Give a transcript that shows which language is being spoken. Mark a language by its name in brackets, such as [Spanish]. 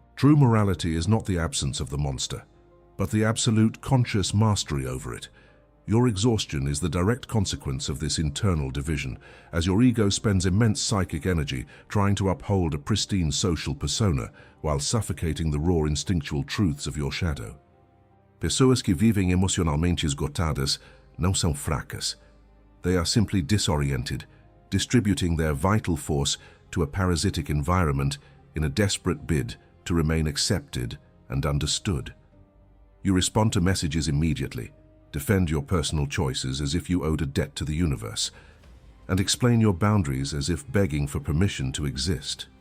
[English] True morality is not the absence of the monster, but the absolute conscious mastery over it. Your exhaustion is the direct consequence of this internal division, as your ego spends immense psychic energy trying to uphold a pristine social persona while suffocating the raw instinctual truths of your shadow. [Portuguese] Pessoas que vivem emocionalmente esgotadas não são fracas. [English] They are simply disoriented, distributing their vital force to a parasitic environment in a desperate bid to remain accepted and understood. You respond to messages immediately, defend your personal choices as if you owed a debt to the universe, and explain your boundaries as if begging for permission to exist.